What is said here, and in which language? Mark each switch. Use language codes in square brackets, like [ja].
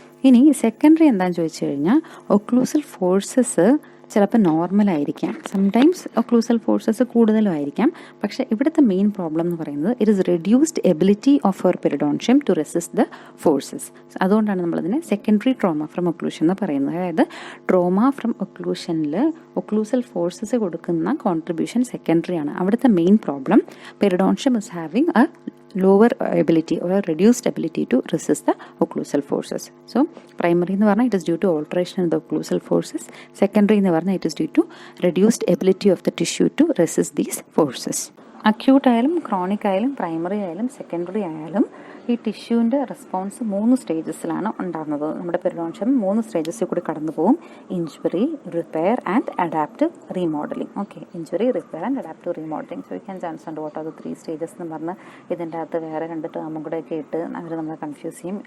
[ml] ഇനി സെക്കൻഡറി എന്താണെന്ന് ചോദിച്ചു കഴിഞ്ഞാൽ ഒക്ലൂസൽ ഫോഴ്സസ് ചിലപ്പോൾ നോർമലായിരിക്കാം, സംടൈംസ് ഒക്ലൂസൽ ഫോഴ്സസ് കൂടുതലും ആയിരിക്കാം. പക്ഷേ ഇവിടുത്തെ മെയിൻ പ്രോബ്ലം എന്ന് പറയുന്നത് [en] It is reduced ability of our periodontium to resist the forces. [ml] അതുകൊണ്ടാണ് നമ്മളതിനെ സെക്കൻഡറി ട്രോമ ഫ്രം ഒക്ലൂഷൻ എന്ന് പറയുന്നത്. അതായത് ട്രോമ ഫ്രം ഒക്ലൂഷനിൽ ഒക്ലൂസൽ ഫോഴ്സസ് കൊടുക്കുന്ന കോൺട്രിബ്യൂഷൻ സെക്കൻഡറി ആണ്. അവിടുത്തെ main problem [en] Periodontium is having a lower ability or a reduced ability to resist the occlusal forces. So primary [ml] എന്ന് പറഞ്ഞാൽ [en] it is due to alteration in the occlusal forces. Secondary [ml] എന്ന് പറഞ്ഞാൽ [en] it is due to reduced ability of the tissue to resist these forces. [ml] Acute ആയാലും chronic ആയാലും primary ആയാലും secondary ആയാലും ഈ ടിഷ്യൂവിൻ്റെ response 3 സ്റ്റേജസിലാണ് ഉണ്ടാകുന്നത്. നമ്മുടെ പെരിഡോൺഷ്യം 3 സ്റ്റേജസിൽ കൂടി കടന്നു പോകും. Injury, repair and adaptive remodelling. Okay, injury, repair and adaptive remodelling. [en] so you can understand what are the 3 stages [ml] എന്ന് പറഞ്ഞ് ഇതിൻ്റെ അകത്ത് വേറെ 2 ടേമും കൂടെ ഒക്കെ ഇട്ട് അവർ നമ്മളെ കൺഫ്യൂസ് ചെയ്യും.